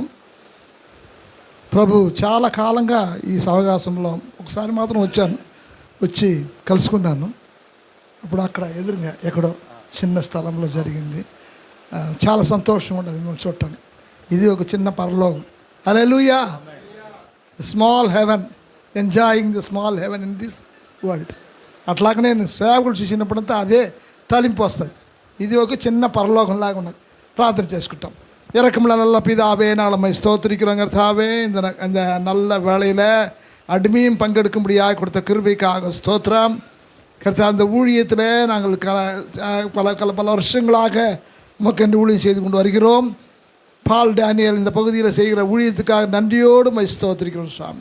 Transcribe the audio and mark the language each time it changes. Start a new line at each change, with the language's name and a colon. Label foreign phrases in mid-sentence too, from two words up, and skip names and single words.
Telugu: ప్రభు, చాలా కాలంగా ఈ సవకాశంలో ఒకసారి మాత్రం వచ్చి కలుసుకున్నాను. అప్పుడు అక్కడ ఎదురుగా ఎక్కడో చిన్న స్థలంలో జరిగింది. చాలా సంతోషం ఉండదు మిమ్మల్ని చూడటానికి. ఇది ఒక చిన్న పరలోకం. హల్లెలూయా.
English: small heaven, enjoying the small heaven in this world.
Telugu: అట్లాగే నేను సేవకులు చూసినప్పుడంతా అదే తలింపు వస్తుంది. ఇది ఒక చిన్న పరలోకంలాగా ఉన్నది. ప్రార్థన చేసుకుంటాం.
Tamil: இறக்கமுள்ள நல்ல பிதாவே, நாளமை ஸ்தோத்திரிக்கிறோம் கர்த்தாவே. இந்த நல்ல வேளையில் அடிமையும் பங்கெடுக்கும்படியாக கொடுத்த கிருபைக்காக ஸ்தோத்திரம் கர்த்தா. அந்த ஊழியத்தில் நாங்கள் பல வருஷங்களாக உமக்கென்று ஊழியம் செய்து கொண்டு வருகிறோம். பால் டேனியல் இந்த பகுதியில் செய்கிற ஊழியத்துக்காக நன்றியோடு ஸ்தோத்திரிக்கிறோம் சுவாமி.